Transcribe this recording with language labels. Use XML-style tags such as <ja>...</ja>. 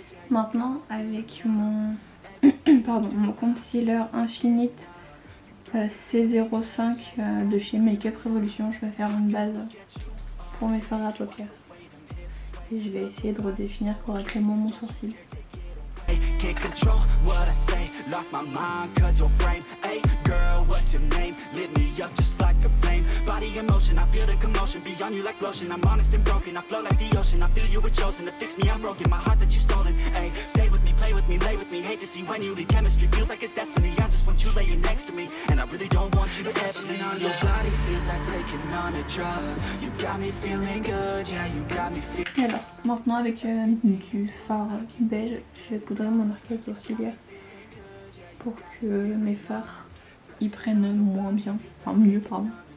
<fr>Maintenant avec mon mon concealer Infinite C05 de chez Makeup Revolution, je vais faire une base pour mes fards à paupières. Et je vais essayer de redéfinir correctement mon sourcil.</fr> <en>Can't control what I say, lost my mind cause your frame. Hey girl, what's your name? Lit me up just like a flame. Body in motion, I feel the commotion. Beyond you like lotion, I'm honest and broken. I flow like the ocean, I feel you were chosen to fix me, I'm broken. My heart that you stolen, hey. Stay with me, play with me, lay with me. Hate to see when you leave, chemistry feels like it's destiny. I just want you laying next to me, and I really don't want you to ever leave. On your body feels like taking on a drug. You got me feeling good, yeah, you got me feeling.</en> <fr>Alors, maintenant avec du fard beige, je vais poudrer mon arcade sourcilière pour que mes fards ils prennent moins bien, enfin mieux pardon.</fr>